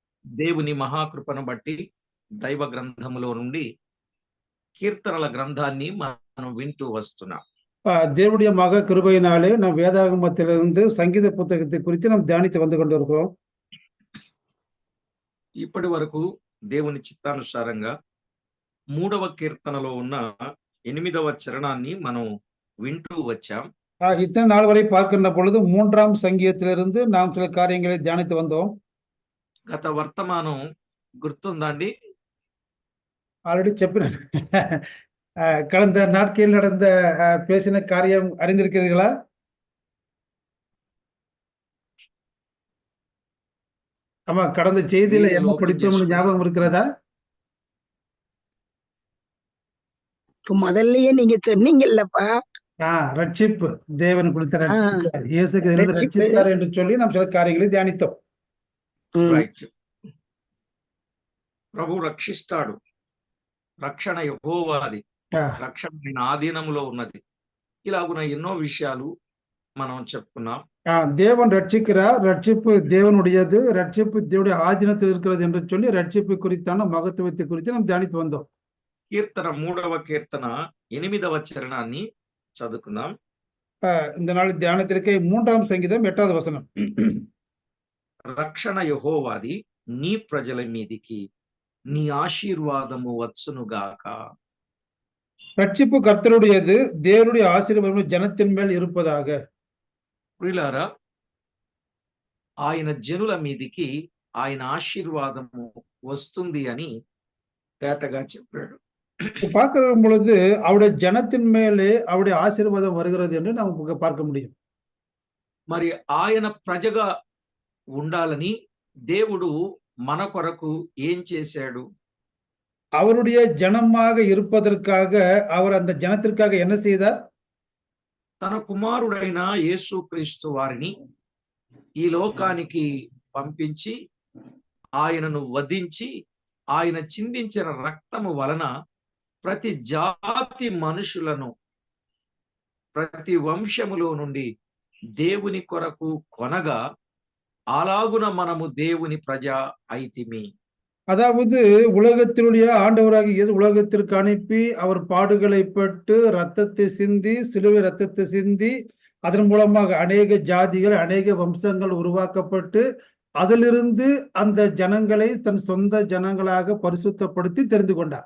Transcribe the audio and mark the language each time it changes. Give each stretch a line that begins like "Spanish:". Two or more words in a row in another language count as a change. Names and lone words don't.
Telugu: దేవుని మహాకృపను బట్టి దైవ గ్రంథములో నుండి కీర్తనల గ్రంథాన్ని మనం వింటూ వస్తున్నాం.
Tamil: தேவனுடைய மக கிருபையினாலே நம் வேதாகமத்திலிருந்து சங்கீத புத்தகத்தை குறித்து நாம் தியானித்து வந்து கொண்டிருக்கிறோம்.
Telugu: ఇప్పటి వరకు దేవుని చిత్తానుసారంగా 3వ కీర్తనలో ఉన్న 8వ చరణాన్ని మనం వింటూ వచ్చాం.
Tamil: இத்தனை நாள் வரை பார்க்கின்ற பொழுது 3ஆம் சங்கீதத்திலிருந்து நாம் சில காரியங்களை தியானித்து வந்தோம்.
Telugu: గత వర్తమానం గుర్తుందండి? ஆல்ரெடி చెప్పినాను.
Tamil: கடந்த நாட்களில் நடந்த பேசின காரியம் அறிந்திருக்கிறீர்களா? ஆமா, கடந்த செய்தியில என்ன படித்தோம்னு ஞாபகம் இருக்கிறதா? முதல்லயே நீங்க சொன்னீங்கல்லப்பா, ரட்சிப்பு தேவன் கொடுத்த இயேசுக்கு ரட்சித்தார் என்று சொல்லி நாம் சில காரியங்களை தியானித்தோம்.
Telugu: రైట్. ప్రభు రక్షిస్తాడు. రక్షణ యెహోవాది. రక్షణ ఆయన ఆధీనంలో ఉన్నది. ఇలాగున ఎన్నో విషయాలు మనం చెప్పుకున్నాం.
Tamil: தேவன் ரட்சிக்கிறார், ரட்சிப்பு தேவனுடையது, ரட்சிப்பு தேவனுடைய ஆதீனத்தில் இருக்கிறது என்று சொல்லி ரட்சிப்பு குறித்தான மகத்துவத்தை குறித்து நாம் தியானித்து வந்தோம்.
Telugu: కీర్తన 3వ కీర్తన 8వ చరణాన్ని చదువుకుందాం.
Tamil: இந்த நாள் தியானத்திற்கு 3ஆம் சங்கீதம் 8வது வசனம்.
Telugu: రక్షణ యెహోవాది, నీ ప్రజల మీదికి నీ ఆశీర్వాదము వచ్చునుగాక.
Tamil: ரட்சிப்பு கர்த்தருடையது, தேவனுடைய ஆசீர்வாதம் ஜனத்தின் மேல் இருப்பதாக.
Telugu: ప్రియులారా, ఆయన జనుల మీదికి ఆయన ఆశీర్వాదము వస్తుంది అని తేటగా చెప్పాడు.
Tamil: பார்க்கிற பொழுது அவருடைய ஜனத்தின் மேலே அவருடைய ஆசீர்வாதம் வருகிறது என்று நாம் பார்க்க முடியும்.
Telugu: మరి ఆయన ప్రజగా ఉండాలని దేవుడు మన కొరకు ఏం చేశాడు?
Tamil: அவருடைய ஜனமாக இருப்பதற்காக அவர் அந்த ஜனத்திற்காக என்ன செய்தார்?
Telugu: తన కుమారుడైన యేసుక్రీస్తు వారిని ఈ లోకానికి పంపించి ఆయనను వధించి ఆయన చిందించిన రక్తము వలన ప్రతి జాతి మనుషులను ప్రతి వంశములో నుండి దేవుని కొరకు కొనగా అలాగున మనము దేవుని ప్రజ అయితిమి.
Tamil: அதாவது உலகத்தினுடைய ஆண்டவராக இயேசு உலகத்திற்கு அனுப்பி அவர் பாடுகளை பட்டு ரத்தத்தை சிந்தி, சிலுவை ரத்தத்தை சிந்தி, அதன் மூலமாக அநேக ஜாதிகள் அநேக வம்சங்கள் உருவாக்கப்பட்டு அதிலிருந்து அந்த ஜனங்களை தன் சொந்த ஜனங்களாக பரிசுத்தப்படுத்தி தெரிந்து கொண்டார்.